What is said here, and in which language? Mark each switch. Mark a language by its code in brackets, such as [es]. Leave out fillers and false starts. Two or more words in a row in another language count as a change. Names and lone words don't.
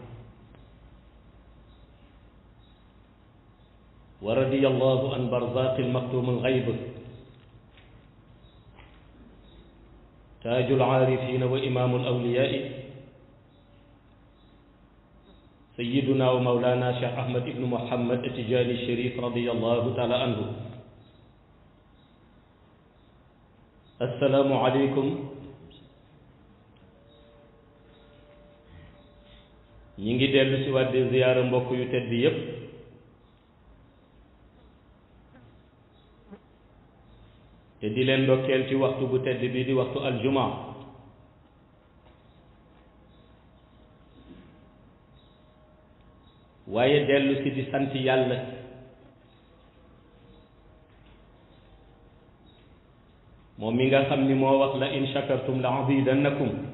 [ar] ورضي الله عن برزاق المكتوم الغيب تاج العارفين وإمام الأولياء سيدنا ومولانا شيخ أحمد بن محمد التجاني الشريف رضي الله تعالى عنه. السلام عليكم. [wo] ñi ngi dellu si waat di ziyaara mbokk yu tedd yépp te di leen ndokkeel ci waxtu bu tedd bi di waxtu aljuma waaye dellu si di sant yàlla moom mi nga xam ni moo wax la [ar] إن شكرتم لأزيدنكم